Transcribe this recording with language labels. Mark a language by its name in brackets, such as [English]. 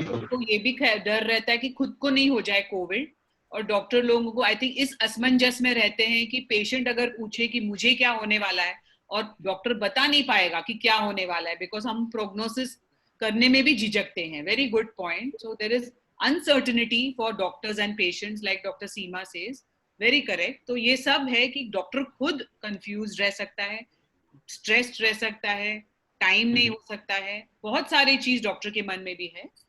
[Hindi] तो ये भी डर रहता है कि खुद को नहीं हो जाए कोविड. और डॉक्टर लोगों को [English] I think [Hindi] इस असमंजस में रहते हैं कि पेशेंट अगर पूछे कि मुझे क्या होने वाला है और डॉक्टर बता नहीं पाएगा कि क्या होने वाला है, बिकॉज हम प्रोग्नोसिस करने में भी झिझकते हैं. [English] Very good point. So there is uncertainty for doctors and patients like Dr. Seema says. Very correct. [Hindi] तो ये सब है कि डॉक्टर खुद confused रह सकता है, stressed रह सकता है, टाइम नहीं हो सकता है, बहुत सारी चीज डॉक्टर के मन में भी है.